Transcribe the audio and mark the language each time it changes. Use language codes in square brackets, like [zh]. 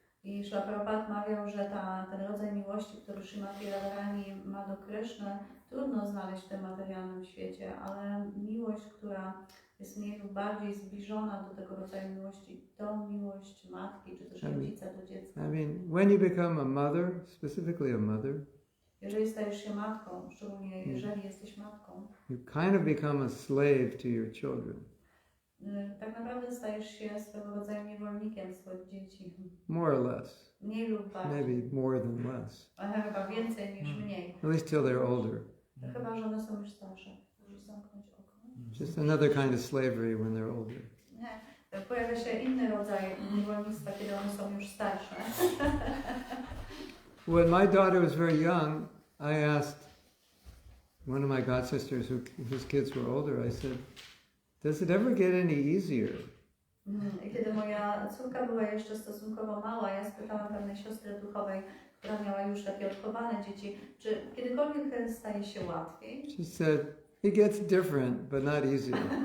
[pl] I Śrila Prabhupada mawiał, że ten rodzaj miłości, który Srimati Radharani ma do Kryszny, trudno znaleźć w tym materialnym świecie, ale miłość, która jest mniej lub bardziej zbliżona do tego rodzaju miłości, tą miłość matki, czy też rodzica do dziecka. [en] I mean, when you become a mother, specifically a mother, [pl] Jeżeli stajesz się matką, szczególnie jeżeli jesteś matką, [en] you kind of become a slave to your children. [pl] Tak naprawdę stajesz się swego rodzaju niewolnikiem swoich dzieci. [en] More or less. [pl] Mniej lub bardziej. [en] Maybe more than less. [pl] Ale chyba więcej niż mniej. [en] At least till they're older. [pl] Chyba, że one są już starsze. Możesz zamknąć okno. [en] Just another kind of slavery when they're older. [pl] Nie. Pojawia się inny rodzaj niewolnictwa, kiedy one są już starsze. [en] When my daughter was very young, I asked one of my god sisters whose kids were older, I said, does it ever get any easier? [pl] I kiedy moja córka była jeszcze stosunkowo mała, ja spytałam pewnej siostry duchowej, która miała już takie odchowane dzieci, czy kiedykolwiek staje się łatwiej? [en] She said, it gets different, but not easier.